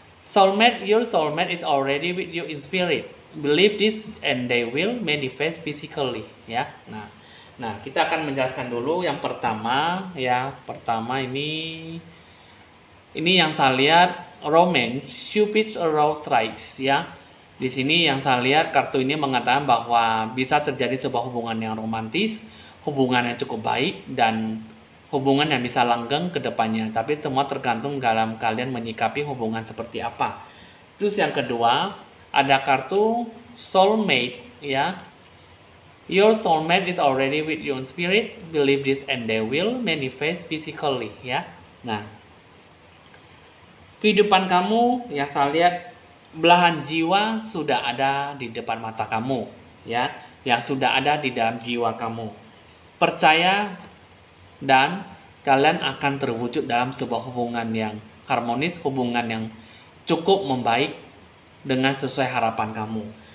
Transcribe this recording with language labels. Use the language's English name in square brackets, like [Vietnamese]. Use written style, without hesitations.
[English] Soulmate, your soulmate is already with you in spirit. Believe this and they will manifest physically ya. [Indonesian] Nah, kita akan menjelaskan dulu yang pertama ya. Pertama ini yang saya lihat romance, [English] Cupid's arrow strikes [Indonesian] ya. Di sini yang saya lihat kartu ini mengatakan bahwa bisa terjadi sebuah hubungan yang romantis, hubungan yang cukup baik, dan hubungan yang bisa langgeng ke depannya. Tapi semua tergantung dalam kalian menyikapi hubungan seperti apa. Terus yang kedua, ada kartu soulmate ya. [English] Your soulmate is already with you in spirit. Believe this and they will manifest physically ya. [Indonesian] Nah, kehidupan kamu yang saya lihat belahan jiwa sudah ada di depan mata kamu ya, yang sudah ada di dalam jiwa kamu. Percaya dan kalian akan terwujud dalam sebuah hubungan yang harmonis, hubungan yang cukup membaik dengan sesuai harapan kamu.